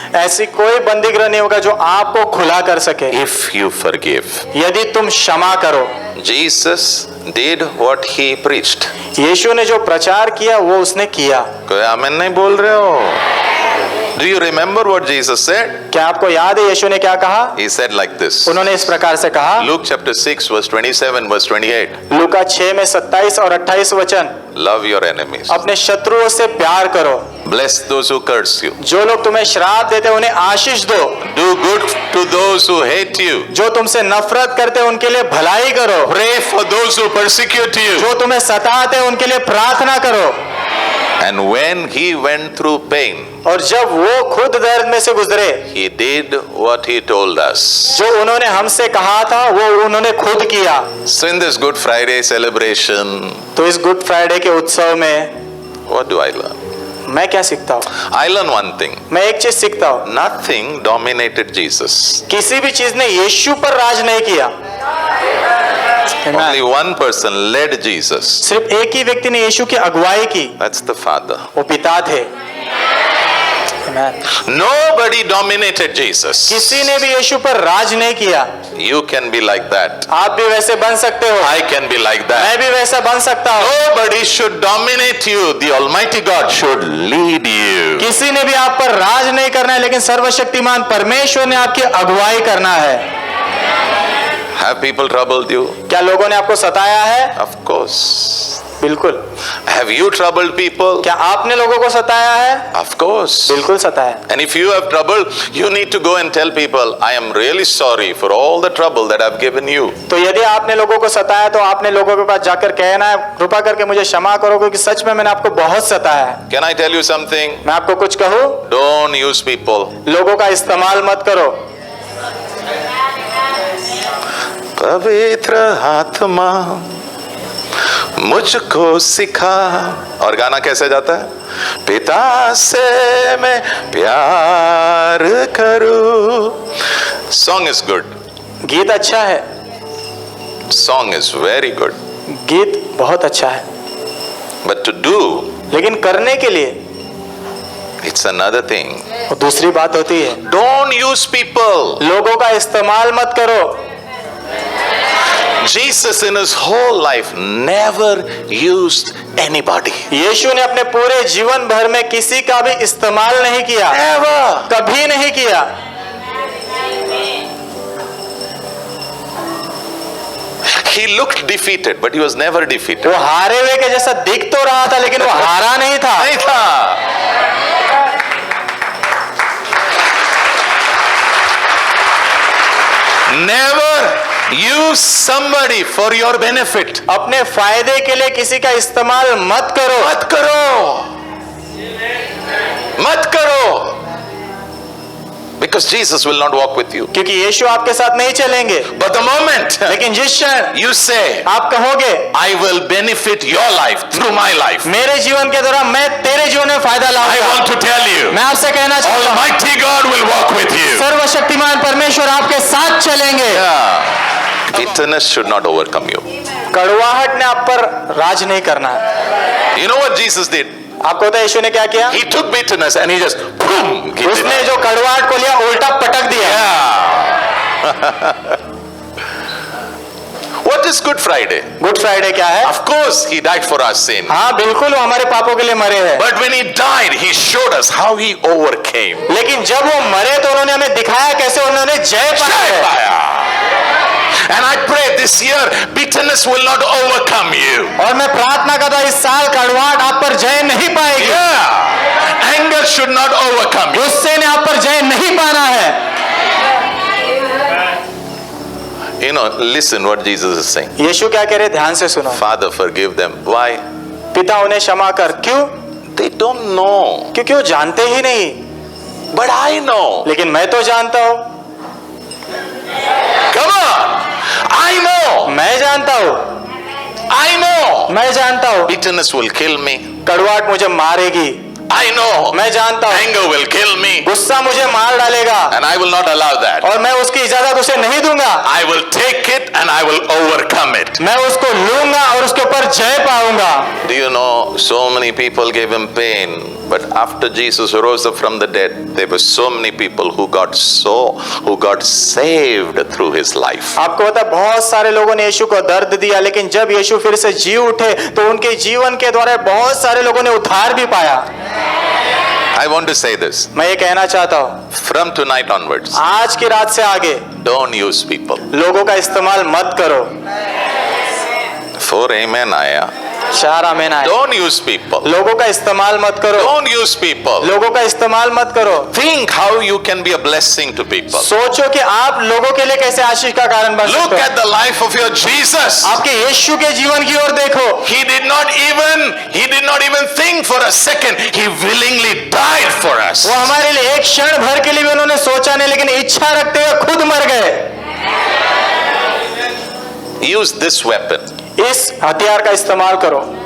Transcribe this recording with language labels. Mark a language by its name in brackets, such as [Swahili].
[Hindi] ऐसी कोई बंदी गृह नहीं होगा जो आपको खुला कर सके, [English] if you forgive. [Hindi] यदि तुम क्षमा करो। [English] Jesus did what he preached. [Hindi] यीशु ने जो प्रचार किया वो उसने किया। कोई आमीन नहीं बोल रहे हो? [English] Do you remember what Jesus said? [Hindi] क्या आपको याद है यीशु ने क्या कहा? [English] He said like this. [Hindi] उन्होंने इस प्रकार से कहा, [English] Luke chapter 6 verse 27 verse 28. [Hindi] लूका 6 में 27 और 28 वचन, [English] Love your enemies. [Hindi] अपने शत्रुओं से प्यार करो, [English] Bless those who curse you. [Hindi] जो लोग तुम्हें श्राप देते हैं उन्हें आशीष दो, [English] Do good to those who hate you. [Hindi] जो तुमसे नफरत करते हैं उनके लिए भलाई करो, [English] Pray for those who persecute you. [Hindi] जो तुम्हें सताते हैं उनके लिए प्रार्थना करो। [English] And when he went through pain, [Hindi] और जब वो खुद दर्द में से गुजरे, [English] he did what he told us. [Hindi] जो उन्होंने हमसे कहा था वो उन्होंने खुद किया। [English] So in this Good Friday celebration, [Hindi] तो इस गुड फ्राइडे के उत्सव में [English] what do I learn? [Hindi] मैं क्या सीखता हूँ? [English] I learn one thing. [Hindi] मैं एक चीज सीखता हूँ, [English] Nothing dominated Jesus. [Hindi] किसी भी चीज ने यीशु पर राज नहीं किया। [English] Only one person led Jesus. [Hindi] सिर्फ एक ही व्यक्ति ने यीशु की अगुवाई की, [English] That's the Father. [Hindi] वो पिता थे। Amen. [English] Nobody dominated Jesus. [Hindi] किसी ने भी यीशु पर राज नहीं किया। [English] You can be like that. [Hindi] आप भी वैसे बन सकते हो, [English] I can be like that. [Hindi] मैं भी वैसा बन सकता हूँ। [English] Nobody should dominate you. The Almighty God should lead you. [Hindi] किसी ने भी आप पर राज नहीं करना है, लेकिन सर्वशक्तिमान परमेश्वर ने आपकी अगुवाई करना है। [English] Have people troubled you? [Hindi] क्या लोगों ने आपको सताया है? [English] Of course. [Hindi] बिल्कुल। [English] Have you troubled people? [Hindi] क्या आपने लोगों को सताया है? [English] Of course. [Hindi] बिल्कुल सताया। [English] And if you have trouble, you need to go and tell people, I am really sorry for all the trouble that I've given you. [Hindi] तो यदि आपने लोगों को सताया तो आपने लोगों के पास जाकर कहना है, कृपा करके मुझे क्षमा करो क्योंकि सच में मैंने आपको बहुत सताया है। [English] Can I tell you something? [Hindi] मैं आपको कुछ कहूँ? [English] Don't use people. [Hindi] लोगों का इस्तेमाल मत करो। पवित्र आत्मा मुझको सिखा, और गाना कैसे जाता है? पिता से मैं प्यार करूं। [English] Song is good. [Hindi] गीत अच्छा है, [English] Song is very good. [Hindi] गीत बहुत अच्छा है, [English] But to do, [Hindi] लेकिन करने के लिए [English] it's another thing. [Hindi] वो दूसरी बात होती है। [English] Don't use people. [Hindi] लोगों का इस्तेमाल मत करो। [English] Jesus in his whole life never used anybody. [Hindi] यीशु ने अपने पूरे जीवन भर में किसी का भी इस्तेमाल नहीं किया, [English] Never. [Hindi] कभी नहीं किया। [English] He looked defeated, but he was never defeated. [Hindi] वो हारे हुए के जैसा दिख तो रहा था, लेकिन वो हारा नहीं था। नहीं था। [English] Never use somebody for your benefit. [Hindi] अपने फायदे के लिए किसी का इस्तेमाल मत करो। मत करो, मत करो, [English] Because Jesus will not walk with you. [Hindi] क्योंकि यीशु आपके साथ नहीं चलेंगे। [English] But the moment [Hindi] लेकिन जिस क्षण [English] you say, [Hindi] आप कहोगे [English] I will benefit your life through my life, [Hindi] मेरे जीवन के दौरान मैं तेरे जीवन में फायदा [English] I [Hindi] लाऊंगा, [English] want to tell you, [Hindi] मैं आपसे कहना चाहता हूँ [English] Almighty God will walk with you. [Hindi] सर्वशक्तिमान परमेश्वर आपके साथ चलेंगे। [English] Yeah. Bitterness should not overcome you. [Hindi] कड़वाहट ने आप पर राज नहीं करना है। [English] You know what Jesus did? [Hindi] आपको पता है यीशु ने क्या किया? [English] He took bitterness and he just boom, hit it. [Hindi] उसने जो कड़वाहट को लिया उल्टा पटक दिया। [English] Yeah. What is Good Friday? [Hindi] Good Friday क्या है? [English] Of course, he died for our sin. [Hindi] हाँ बिल्कुल वो हमारे पापों के लिए मरे हैं। [English] But when he died, he showed us how he overcame. [Hindi] लेकिन जब वो मरे तो उन्होंने हमें दिखाया कैसे उन्होंने जय पाया है। [English] And I pray this year, bitterness will not overcome you. [Hindi] और मैं प्रार्थना करता हूं इस साल कड़वाहट आप पर जय नहीं पाएगी। [English] Yeah. Anger should not overcome you. [Hindi] गुस्से ने आप पर जय नहीं पाना है। [English] You know, listen what Jesus is saying. [Hindi] यीशु क्या कह रहे हैं? ध्यान से सुनो। [English] Father, forgive them. Why? [Hindi] पिता उन्हें क्षमा कर। क्यों? [English] They don't know. [Hindi] क्योंकि वो जानते ही नहीं। [English] But I know. [Hindi] लेकिन मैं तो जानता हूं। [English] Come on. I know. [Hindi] मैं जानता हूं। [English] I know. [Hindi] मैं जानता हूं [English] Bitterness will kill me. [Hindi] कड़वाहट मुझे मारेगी। [English] I know. [Hindi] मैं जानता हूं [English] Anger will kill me. [Hindi] गुस्सा मुझे मार डालेगा [English] And I will not allow that. [Hindi] और मैं उसकी इजाजत उसे नहीं दूंगा। [English] I will take it and I will overcome it. [Hindi] मैं उसको लूंगा और उसके ऊपर जय पाऊंगा। [English] Do you know, so many people gave him pain, but after Jesus rose up from the dead, there were so many people who got saved through his life. [Hindi] आपको पता है बहुत सारे लोगों ने यीशु को दर्द दिया, लेकिन जब यीशु फिर से जी उठे तो उनके जीवन के द्वारा बहुत सारे लोगों ने उद्धार भी पाया। [English] I want to say this. [Hindi] मैं ये कहना चाहता हूँ [English] From tonight onwards, [Hindi] आज की रात से आगे [English] don't use people. [Hindi] लोगों का इस्तेमाल मत करो। 4 amen आया. 4 आमीन आए। [English] Don't use people. [Hindi] लोगों का इस्तेमाल मत करो। [English] Don't use people. [Hindi] लोगों का इस्तेमाल मत करो। [English] Think how you can be a blessing to people. [Hindi] सोचो कि आप लोगों के लिए कैसे आशीष का कारण बन [English] Look [Hindi] सकते हो। [English] at the life of your Jesus. [Hindi] आपके यीशु के जीवन की ओर देखो। [English] He did not even think for a second. He willingly died for us. [Hindi] वो हमारे लिए एक क्षण भर के लिए भी उन्होंने सोचा नहीं, लेकिन इच्छा रखते हुए खुद मर गए। [English] Use this weapon. [Hindi] इस हथियार का इस्तेमाल करो।